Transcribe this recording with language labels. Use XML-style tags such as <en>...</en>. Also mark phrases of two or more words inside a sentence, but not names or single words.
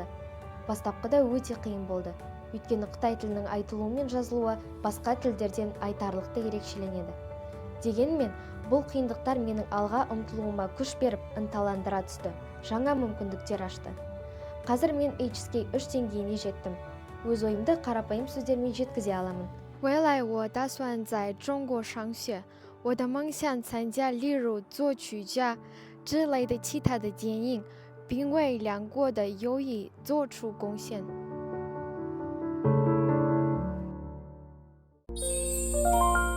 <kk>Бастапқыда өте қиын болды. Өйткені Қытай тілінің айтылуы мен жазылуы басқа тілдерден айтарлықтай ерекшеленеді. Дегенмен, бұл қиындықтар менің алға ұмтылуыма күш беріп, ынталандыра түсті. Жаңа мүмкіндіктер ашты. Қазір мен HSK 3 деңгейіне жеттім. Өз ойымды қарапайым сөздермен жеткізе аламын.</kk> <zh>未来我打算在中国上学，我的梦想参加例如作曲家之类的其他的电影，并为两国的友谊做出贡献。</zh>